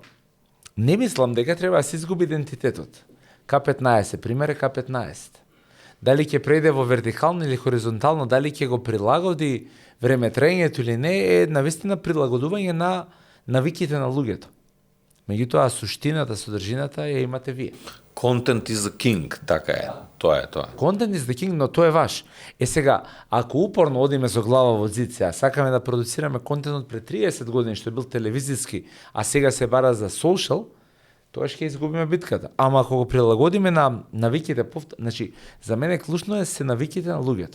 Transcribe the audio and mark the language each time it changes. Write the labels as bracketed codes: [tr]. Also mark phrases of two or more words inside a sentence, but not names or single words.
[mk] Не мислам дека треба да се изгуби идентитетот. К15, пример е К15. Дали ќе прејде во вертикално или хоризонтално, дали ќе го прилагоди времетраењето или не, е навистина прилагодување на навиките на луѓето. Меѓутоа, суштината, содржината ја имате вие. [en] Content is the king, [mk] така е. Тоа е тоа. [en] Content is the king, [mk] но тој е ваш. Сега, ако упорно одиме со глава во зид, сега сакаме да продуцираме контент пред 30 години, што е бил телевизиски, а сега се бара за social, тоа ќе изгубиме битката. Ама ако го прилагодиме на навиките, значи, за мене клучно е се навиките на луѓето.